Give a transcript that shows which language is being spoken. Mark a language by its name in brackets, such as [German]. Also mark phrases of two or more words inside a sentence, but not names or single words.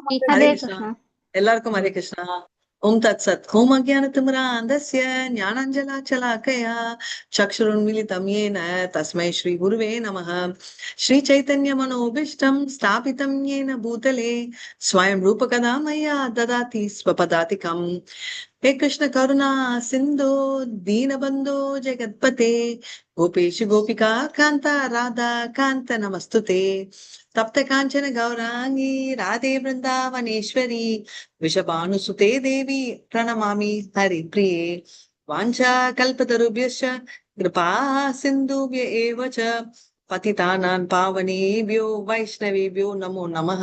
[Tamil] ஹரே கிருஷ்ணா. எல்லாருக்கும் ஹரே கிருஷ்ணா. [Sanskrit] ॐ तत् सत्. ॐ अज्ञानतिमिरान्धस्य ज्ञानाञ्जनशलाकया चक्षुरुन्मीलितं येन तस्मै श्रीगुरवे नमः. श्रीचैतन्यमनोऽभीष्टं स्थापितं येन भूतले स्वयं रूपः कदा मह्यं ददाति स्वपदान्तिकम्. हे कृष्ण करुणा सिंधु दीनबंधो जगत्पते गोपेश गोपिका कांता राधा कांत नमस्तुते तप्त कांचन गौरांगी राधे वृंदावनेश्वरी वृषभानुसुते देवी प्रणमामि हरिप्रिये वाञ्छा कल्पतरुभ्यश्च कृपा सिन्धुभ्य एव च पतितानां पावनेभ्यो वैष्णवेभ्यो नमो नमः.